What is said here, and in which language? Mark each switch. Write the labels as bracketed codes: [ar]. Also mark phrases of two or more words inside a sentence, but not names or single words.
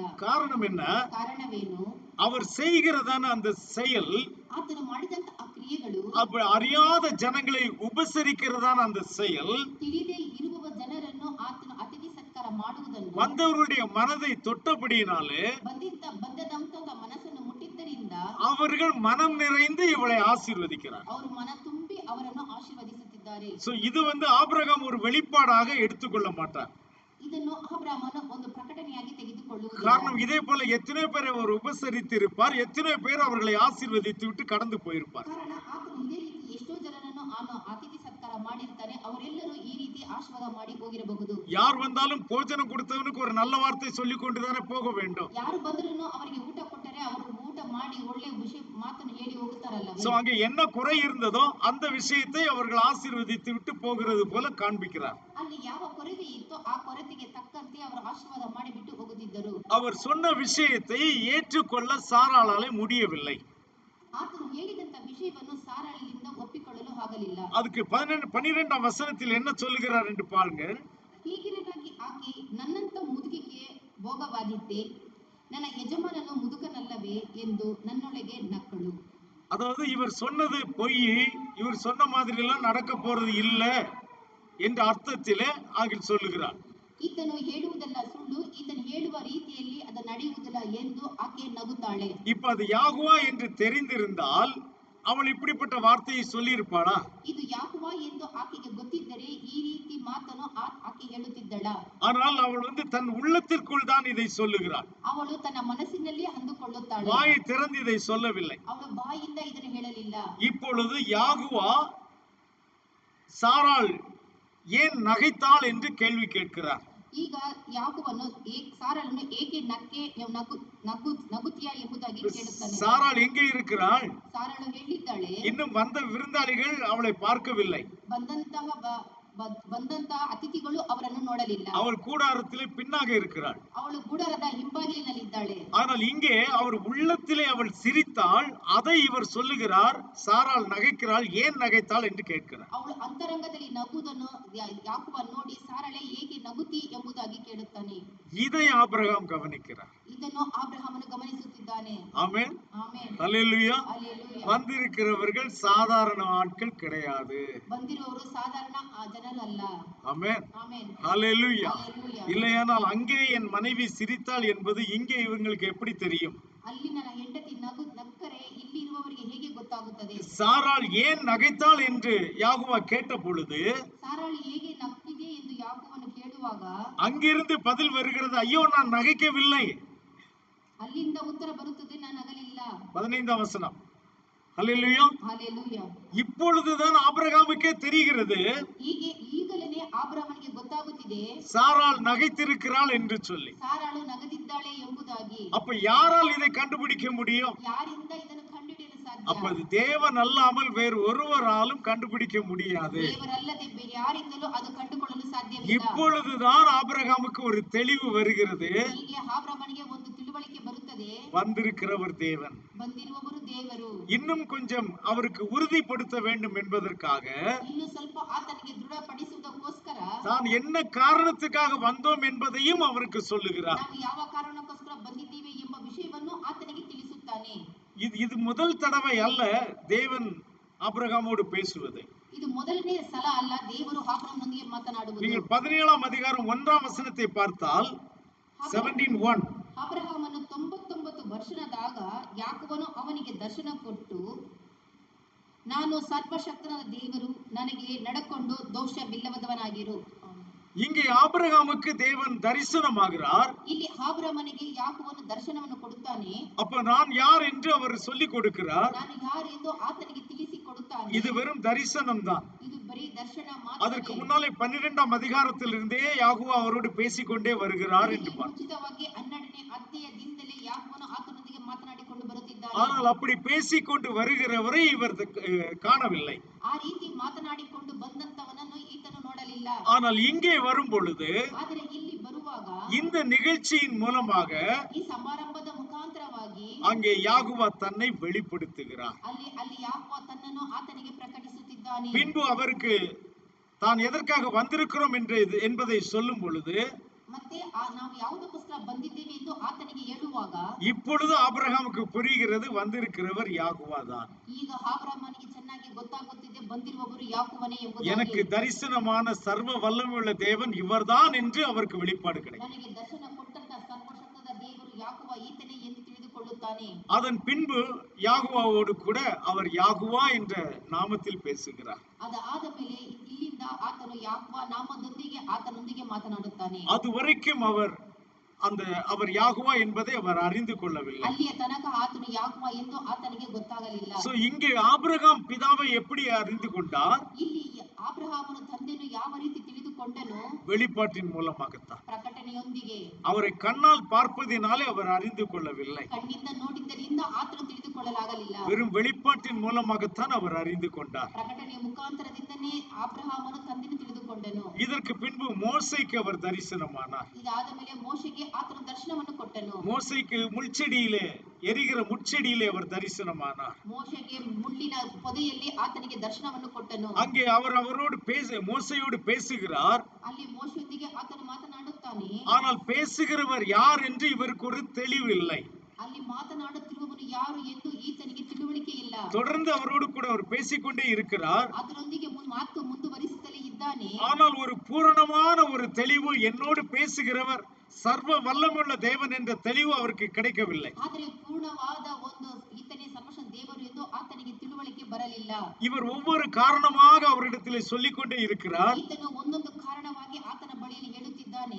[ta] காரணம் என்ன? [kn] ಕಾರಣವೇನು? [ta] அவர் செய்கிறதான அந்த செயல், [kn] ಆತನು ಮಾಡಿದಂತ ಆ ಕ್ರಿಯೆಗಳು, [ta] அறியாத ஜனங்களை உபசரிக்கிறதான அந்த செயல், [kn] ತಿಳಿದೇ ಇರುವ ಜನರನ್ನು ಆತನು ಅತಿಥಿ ಸತ್ಕಾರ ಮಾಡುವುದನ್ನು, [ta] வந்தவருடைய மனதை தொட்டபடியினாலே [kn] ಬಂದದಂತ ಮನಸ್ಸನ್ನು ಮುಟ್ಟಿದ್ದರಿಂದ [ta] அவர்கள் மனம் நிறைந்து இவளை ஆசீர்வதிக்கிறார். [kn] ಅವರು ಮನ ತುಂಬಿ ಅವರನ್ನು ಆಶೀರ್ವದಿಸುತ್ತಿದ್ದಾರೆ. [ta] சோ இது ஆபிரகாம் ஒரு வெளிப்பாடாக எடுத்துக்கொள்ள மாட்டார். [kn] ಇದನ್ನು ಅಬ್ರಹಾಮನು ಒಂದು ಪ್ರಕಟಣೆಯಾಗಿ ತೆಗೆದುಕೊಳ್ಳುವುದಿಲ್ಲ. [ta] காரணம், இதே போல எத்தனை பேரை அவர் உபசரித்து இருப்பார், எத்தனை பேர் அவர்களை ஆசீர்வதித்து விட்டு கடந்து போயிருப்பார். [kn] ಕಾರಣ ಆತನು ಇದೇ ರೀತಿ ಎಷ್ಟೋ ಜನರನ್ನು ಅತಿಥಿ ಸತ್ಕಾರ ಮಾಡಿರ್ತಾನೆ, ಅವರೆಲ್ಲರೂ ಈ ರೀತಿ ಆಶೀರ್ವಾದ ಮಾಡಿ ಹೋಗಿರಬಹುದು. [ta] யார் வந்தாலும் போஜனம் கொடுத்தவனுக்கு ஒரு நல்ல வார்த்தை சொல்லிக் கொண்டுதானே போக வேண்டும். [kn] ಯಾರು ಬಂದರೂ ಅವರಿಗೆ ಊಟ ಕೊಟ್ಟರೆ ಅವರು ಊಟ ಮಾಡಿ ಒಳ್ಳೆ ವಿಷಯ ಮಾತನ್ನು ಹೇಳಿ ಹೋಗುತ್ತಾರಲ್ಲ. [ta] சோ அங்கே என்ன குறை இருந்ததோ அந்த விஷயத்தை அவர்கள் ஆசீர்வதித்து விட்டு போகிறது போல காண்பிக்கிறார். [kn] ಅಲ್ಲಿ ಯಾವ ಕೊರತೆ ಇತ್ತೋ ಆ ಕೊರತೆಗೆ ತಕ್ಕಂತೆ ಅವರು ಆಶೀರ್ವಾದ ಮಾಡಿ ಬಿಟ್ಟು ಹೋಗುತ್ತಿದ್ದರು. [ta] அவர் சொன்ன விஷயத்தை ஏற்றுக்கொள்ள சாராளாலே முடியவில்லை. [kn] ಆತನು ಹೇಳಿದಂತ ವಿಷಯವನ್ನು ಸಾರಾಳಿಯಿಂದ ಒಪ್ಪಿಕೊಳ್ಳಲು ಆಗಲಿಲ್ಲ. [ta] அதுக்கு 12ஆம் வசனத்தில் என்ன சொல்லுகிறார் என்று பாருங்கள். [kn] ಹೀಗಿರಲಾಗಿ ಆಕೆ ನನ್ನಂತ ಮುದುಕಿಗೆ ಭೋಗವಾದಿದ್ದೆ, ನನ್ನ ಯಜಮಾನನು ಮುದುಕನಲ್ಲವೇ ಎಂದು ನನ್ನೊಳಗೆ ನಕ್ಕಳು. [ta] அதாவது இவர் சொன்னது பொய், இவர் சொன்ன மாதிரி எல்லாம் நடக்க போறது இல்ல என்ற அர்த்தத்திலே ஆகில் சொல்லுகிறார். [kn] ಈತನು ಹೇಳುವುದಲ್ಲ ಸುಳ್ಳು, ಈತನು ಹೇಳುವ ರೀತಿಯಲ್ಲಿ ಅದು ನಡೆಯುವುದಿಲ್ಲ ಎಂದು ಆಕೆ ನಗುತ್ತಾಳೆ. [ta] இப்ப அது யாகுவா என்று தெரிந்திருந்தால் அவள் இப்படிப்பட்ட வார்த்தையை சொல்லி இருப்பாளா? [kn] ಇದು ಯಾಹುವಾ ಎಂದು ಆಕೆಗೆ ಗೊತ್ತಿದ್ದರೆ ಈ ರೀತಿ ಮಾತನ್ನು ಆಕೆ ಹೇಳುತ್ತಿದ್ದಳ? [ta] ஆனால் அவள் தன் உள்ளத்திற்குள் தான் இதை சொல்லுகிறாள். [kn] ಅವಳು ತನ್ನ ಮನಸ್ಸಿನಲ್ಲಿ ಅಂದುಕೊಳ್ಳುತ್ತಾಳೆ, [ta] வாயை திறந்து இதை சொல்லவில்லை. [kn] ಅವಳು ಬಾಯಿಂದ ಇದನ್ನು ಹೇಳಲಿಲ್ಲ. [ta] இப்பொழுது யாகுவா சாராள் ஏன் நகைத்தாள் என்று கேள்வி கேட்கிறார். [kn] ಈಗ ಯಾಕೋಬನು ಸಾರಳನ್ನು ಏಕೆ ನಗುತ್ತೀಯಾ ಎಂಬುದಾಗಿ ಕೇಳುತ್ತಾನೆ. [ta] சாராள் எங்கே இருக்கிறாள்? [kn] ಸಾರಳು ಹೇಳಿದ್ದಾಳೆ, [ta] இன்னும் வந்த விருந்தாளிகள் அவளை பார்க்கவில்லை. [kn] ಬಂದಂತಹ ಅತಿಥಿಗಳು ಅವರನ್ನು ನೋಡಲಿಲ್ಲ. [ta] அவள் கூடாரத்திலே பின்னாக இருக்கிறாள். [kn] ಅವಳು ಗುಡಾರದ ಹಿಂಬಾಗಿಲಿನಲ್ಲಿದ್ದಾಳೆ. [ta] ஆனால் இங்கே அவர் உள்ளத்திலே அவள் சிரித்தாள். அதை இவர் சொல்லுகிறார், சாராள் நகைக்கிறாள், ஏன் நகைத்தாள் என்று கேட்கிறார். [kn] ಅವಳು ಅಂತರಂಗದಲ್ಲಿ ನಗುವುದನ್ನು ಯಾಕೋಬ ನೋಡಿ ಸಾರಳೆ ಏಕೆ ನಗುತ್ತಿ ಎಂಬುದಾಗಿ ಕೇಳುತ್ತಾನೆ. [ta] இதை ஆபிரகாம் கவனிக்கிறார். [kn] ಇದನ್ನು ಆಬ್ರಹಾಮನು ಗಮನಿಸುತ್ತಿದ್ದಾನೆ. [ta] ஆமென், [kn] ಆಮೆನ್, [ta] ஹல்லேலூயா. [kn] ಹಲ್ಲೆಲೂಯಾ. [ta] வந்திருக்கிறவர்கள் சாதாரண ஆட்கள் கிடையாது. [kn] ಬಂದಿರುವವರು ಸಾಧಾರಣ ಜನರು ಅಲ್ಲ. [ta] ஆமென், [kn] ಆಮೆನ್, [ta] ஹல்லேலூயா. [kn] ಹಲ್ಲೆಲೂಯಾ. [ta] இல்லையானால் அங்கே என் மனைவி சிரித்தாள் என்பது இங்கே இவங்களுக்கு எப்படி தெரியும்? [kn] ಅಲ್ಲಿ ನನ್ನ ಹೆಂಡತಿ ನಕ್ಕರೆ ಇಲ್ಲಿ ಇರುವವರಿಗೆ ಹೇಗೆ ಗೊತ್ತಾಗುತ್ತದೆ? [ta] சாராள் ஏன் நகைத்தாள் என்று யாகுவா கேட்ட பொழுது, [kn] ಸಾರಾಳು ಹೇಗೆ ನಕ್ಕಿದೆ ಎಂದು ಯಾಕೋಬನು ಕೇಳುವಾಗ [ta] அங்கிருந்து பதில் வருகிறது, ஐயோ நான் நகைக்கவில்லை. [kn] ಅಲ್ಲಿಂದ ಉತ್ತರ ಬರುತ್ತದೆ, ನಾನು ನಗಲಿಲ್ಲ. [ta] 15ஆம் வசனம். ஹல்லேலூயா. [kn] ಹಲ್ಲೆಲೂಯಾ. [ta] இப்பொழுதுதான் ஆபிரகாமுக்கே தெரிகிறது, [kn] ಈಗಲೇ ಆಬ್ರಹಾಮನಿಗೆ ಗೊತ್ತಾಗುತ್ತಿದೆ [ta] சாராள் நகைத்திருக்கிறாள் என்று சொல்லி. [kn] ಸಾರಾಳು ನಗದಿದ್ದಾಳೆ ಎಂಬುದಾಗಿ. [ta] அப்ப யாரால் இதை கண்டுபிடிக்க முடியும்? [kn] ಯಾರಿಂದ ಇದನ್ನು ಕಂಡುಹಿಡಿಯಲು ಸಾಧ್ಯ? [ta] அப்ப அது தேவன் அல்லாமல் வேறு ஒருவராலும் கண்டுபிடிக்க முடியாது. [kn] ದೇವರಲ್ಲದೆ ಬೇರೆ ಯಾರಿಂದಲೂ ಅದು ಕಂಡುಕೊಳ್ಳಲು ಸಾಧ್ಯವಿಲ್ಲ. [ta] இப்பொழுதுதான் ஆபிரகாமுக்கு ஒரு தெளிவு வருகிறது. [kn] ಹೀಗೆ ಆಬ್ರಹಾಮನಿಗೆ ಒಂದು ತಿಳುವಳಿಕೆ ಬರುತ್ತದೆ, [ta] வந்திருக்கிறவர் தேவன். [kn] ಬಂದಿರುವವರು ದೇವರು. [ta] இன்னும் கொஞ்சம் அவருக்கு உறுதிப்படுத்த வேண்டும் என்பதற்காக [kn] ಇನ್ನು ಸ್ವಲ್ಪ ಆತನಿಗೆ ದೃಢಪಡಿಸುವುದಕ್ಕೋಸ್ಕರ [ta] தான் என்ன காரணத்துக்காக வந்தோம் என்பதையும் அவருக்கு சொல்லுகிறார். [kn] ನಾವು ಯಾವ ಕಾರಣಕ್ಕೋಸ್ಕರ ಬಂದಿದ್ದೇವೆ ಎಂಬ ವಿಷಯವನ್ನು ಆತನಿಗೆ ತಿಳಿಸುತ್ತಾನೆ. [ta] இது முதல் தடவை அல்ல தேவன் ஆபிரகாமோடு பேசுவது. [kn] ಇದು ಮೊದಲನೇ ಸಲ ಅಲ್ಲ ದೇವರು ಆಬ್ರಹಾಮನೊಂದಿಗೆ ಮಾತನಾಡುವುದು. [ta] நீங்கள் 17ஆம் அதிகாரம் 1ஆம் வசனத்தை பார்த்தால் 17:1 [kn] ಅಬ್ರಹಾಮನು 99 ವರ್ಷನದಾಗ ಯಾಕೋಬನು ಅವನಿಗೆ ದರ್ಶನ ಕೊಟ್ಟು, ನಾನು ಸರ್ವಶಕ್ತನಾದ ದೇವರು, ನನಗೆ ನಡಕೊಂಡು ದೋಷವಿಲ್ಲದವನಾಗಿರು. [ta] இங்கே ஆபிரகாமுக்கு தேவன் தரிசனமாகிறார். [kn] ಇಲ್ಲಿ ಆಬ್ರಹಾಮನಿಗೆ ಯಾಕೋಬನು ದರ್ಶನವನ್ನು ಕೊಡುತ್ತಾನೆ. [ta] அப்ப நான் யார் என்று அவர் சொல்லிக் கொடுக்கிறார். [kn] ನಾನು ಯಾರು ಎಂದು ಆತನಿಗೆ ತಿಳಿಸಿ ಕೊಡುತ್ತಾನೆ. [ta] இது வெறும் தரிசனம் தான். [kn] ಇದು ಬರೀ ದರ್ಶನ ಮಾತ್ರ. [ta] அதற்கு முன்னாலே 12ஆம் அதிகாரத்திலிருந்தே யாகுவா அவரோடு பேசிக்கொண்டே வருகிறார் என்று [kn] ಮುಂಚಿತವಾಗಿ 12ನೇ ಅಧ್ಯಾಯದಿಂದಲೇ ಯಾಕೋಬನು ಆತನೊಂದಿಗೆ ಮಾತನಾಡಿಕೊಂಡು ಬರುತ್ತಿದ್ದಾನೆ. [ta] ஆனால் அப்படி பேசிக்கொண்டு வருகிறவரை இவர் காணவில்லை. [kn] ಆ ರೀತಿ ಮಾತನಾಡಿಕೊಂಡು ಬಂದಂತವನನ್ನು ಈತನು ನೋಡಲಿಲ್ಲ. [ta] ஆனால் இங்கே வரும் பொழுது, [kn] ಆದರೆ ಇಲ್ಲಿ ಬರುವಾಗ [ta] இந்த நிகழ்ச்சியின் மூலமாக [kn] ಈ ಸಮಾರಂಭದ ಮುಖಾಂತರವಾಗಿ [ta] அங்கே யாகுவா தன்னை வெளிப்படுத்துகிறார். [kn] ಅಲ್ಲಿ ಯಾಕೋಬ ತನ್ನನ್ನು ಆತನಿಗೆ ಪ್ರಕಟಿಸುತ್ತಿದ್ದಾನೆ. [ta] பின்பு அவருக்கு தான் எதற்காக வந்திருக்கிறோம் என்பதை சொல்லும் பொழுது, [kn] ಮತ್ತೆ ನಾವು ಯಾವುದಕ್ಕೋಸ್ಕರ ಬಂದಿದ್ದೇವೆ ಎಂದು ಆತನಿಗೆ ಹೇಳುವಾಗ [ta] இப்பொழுது ஆபிரகாமுக்கு புரிகிறது, வந்திருக்கிறவர் யாகுவா தான். [kn] ಈಗ ಆಬ್ರಹಾಮನಿಗೆ ಚೆನ್ನಾಗಿ ಗೊತ್ತಾಗುತ್ತಿದೆ, ಬಂದಿರುವವರು ಯಾಕೋಬನೇ ಎಂಬುದಾಗಿ. [ta] எனக்கு தரிசனமான சர்வ வல்லமையுள்ள தேவன் இவர்தான் என்று அவருக்கு வெளிப்பாடு கிடைக்கும். [kn] ನನಗೆ ದರ್ಶನ ಕೊಟ್ಟಂತ ಸರ್ವಶಕ್ತದ ದೇವರು ಯಾಕೋಬ ಈತನೇ ಎಂದು ತಿಳಿದುಕೊಳ್ಳುತ್ತಾನೆ. [ta] அதன் பின்பு யாகுவாவோடு கூட அவர் யாகுவா என்ற நாமத்தில் பேசுகிறார். [kn] ಅದಾದ ಮೇಲೆ ಇಲ್ಲಿಂದ ಆತನು ಯಾಕೋಬ ನಾಮದೊಂದಿಗೆ ಆತನೊಂದಿಗೆ ಮಾತನಾಡುತ್ತಾನೆ. [ta] அதுவரைக்கும் அவர் யாகுவா என்பதை அவர் அறிந்து கொள்ளவில்லை. [kn] ಅಲ್ಲಿಯ ತನಕ ಆತನು ಯಾಕೋಬ ಎಂದು ಆತನಿಗೆ ಗೊತ್ತಾಗಲಿಲ್ಲ. [ta] சோ இங்கே ஆபிரகாம் பிதாவை எப்படி அறிந்து கொண்டார்? [kn] ಇಲ್ಲಿ ಆಬ್ರಹಾಮನು ತಂದೆಯನ್ನು ಯಾವ ರೀತಿ ತಿಳಿದುಕೊಂಡನು? [ta] வெளிப்பாட்டின் மூலமாகத்தான். [kn] ಪ್ರಕಟಣೆಯೊಂದಿಗೆ. [ta] அவரை கண்ணால் பார்ப்பதினாலே அவர் அறிந்து கொள்ளவில்லை. [kn] ಕಣ್ಣಿಂದ ನೋಡಿದ್ದರಿಂದ ಆತನು ತಿಳಿದುಕೊಳ್ಳಲಾಗಲಿಲ್ಲ. ಆಗಲಿಲ್ಲ. [ta] வெறும் வெளிப்பாட்டின் மூலமாகத்தான் அவர் அறிந்து கொண்டார். [kn] ಪ್ರಕಟಣೆಯ ಮುಖಾಂತರದಿಂದನೇ ಅಬ್ರಹಾಮನು ತಂದೆಯನ್ನು ತಿಳಿದುಕೊಂಡನು. [ta] இதற்கு பின்பு மோசேக்கு அவர் தரிசனமானார். [kn] ಇದಾದ ಮೇಲೆ ಮೋಶೆಗೆ ಆತನು ದರ್ಶನವನ್ನು ಕೊಟ್ಟನು. [ta] மோசேக்கு முள்செடியிலே எரிகிற முட்செடியிலே அவர் தரிசனமானார். [kn] ಮೋಶೆಗೆ ಮುಳ್ಳಿನ ಪೊದೆಯಲ್ಲಿ ಆತನಿಗೆ ದರ್ಶನವನ್ನು ಕೊಟ್ಟನು. [ta] அங்கே அவரோடு மோசேயோடு பேசுகிறார். [kn] ಅಲ್ಲಿ ಮೋಶೆಯೊಂದಿಗೆ ಆತನು ಮಾತನಾಡುತ್ತಾನೆ. [ta] ஆனால் பேசுகிறவர் யார் என்று இவருக்கு ஒரு தெளிவு இல்லை. [kn] ಅಲ್ಲಿ ಮಾತನಾಡುತ್ತಿರುವವನು ಯಾರು ಎಂದು ಈತನಿಗೆ ತಿಳುವಳಿಕೆ ಇಲ್ಲ. [ta] தொடர்ந்து அவரோடு கூட அவர் பேசிக்கொண்டே இருக்கிறார். [kn] ಅದರೊಂದಿಗೆ ಮಾತು ಮುಂದುವರಿಸುತ್ತಲೇ ಇದ್ದಾನೆ. [ta] ஆனால் ஒரு பூரணமான ஒரு தெளிவு, என்னோடு பேசுகிறவர் சர்வ வல்லமுள்ள தேவன் என்ற தெளிவு அவருக்கு கிடைக்கவில்லை. [kn] ಆದರೆ ಪೂರ್ಣವಾದ ಒಂದು ಈತನೇ ಸರ್ವಶಕ್ತ ದೇವರು ಎಂದು ಆತನಿಗೆ ತಿಳುವಳಿಕೆ ಬರಲಿಲ್ಲ. [ta] இவர் ஒவ்வொரு காரணமாக அவரிடத்திலே சொல்லிக்கொண்டே இருக்கிறார். [kn] ಈತನು ಒಂದೊಂದು ಕಾರಣವಾಗಿ ಆತನ ಬಳಿಯಲ್ಲಿ ಹೇಳುತ್ತಿದ್ದಾನೆ.